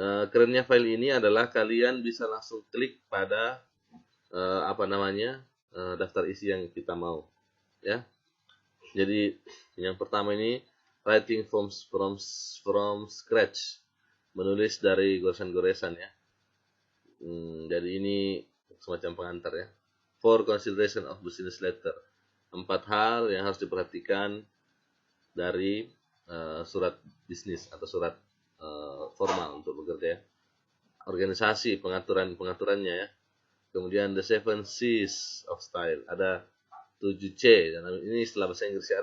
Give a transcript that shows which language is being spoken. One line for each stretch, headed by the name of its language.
Indonesian: Kerennya file ini adalah kalian bisa langsung klik pada daftar isi yang kita mau. Ya, jadi yang pertama ini
English: writing from scratch,
Indonesian: menulis dari goresan-goresan ya. Jadi ini semacam pengantar ya.
English: For consideration of business letter.
Indonesian: 4 hal yang harus diperhatikan dari surat bisnis atau surat formal untuk bekerja ya. Organisasi, pengaturannya ya. Kemudian
English: the 7 C's of style.
Indonesian: Ada 7C. Dan ini istilah bahasa Inggris ya.